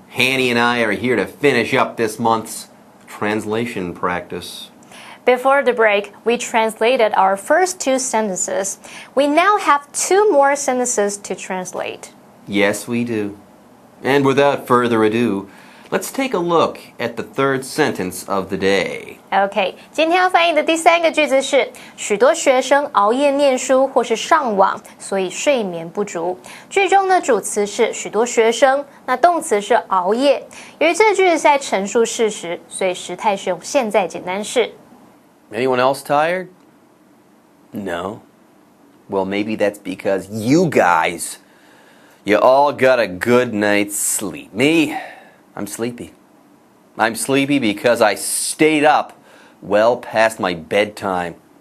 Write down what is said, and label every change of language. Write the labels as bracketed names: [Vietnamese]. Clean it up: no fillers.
[English] Hanny and I are here to finish up this month's translation practice. Before the break, we translated our first 2 sentences. We now have 2 more sentences to translate. Yes, we do. And without further ado, Let's take a look at the third sentence of the day. [Chinese] OK， 今天要翻译的第三个句子是：许多学生熬夜念书或是上网，所以睡眠不足。句中的主词是许多学生，那动词是熬夜。由于这句是在陈述事实，所以时态是用现在简单式。 [English] Anyone else tired? No? Well, maybe that's because you guys, you all got a good night's sleep. Me, I'm sleepy. I'm sleepy because I stayed up well past my bedtime.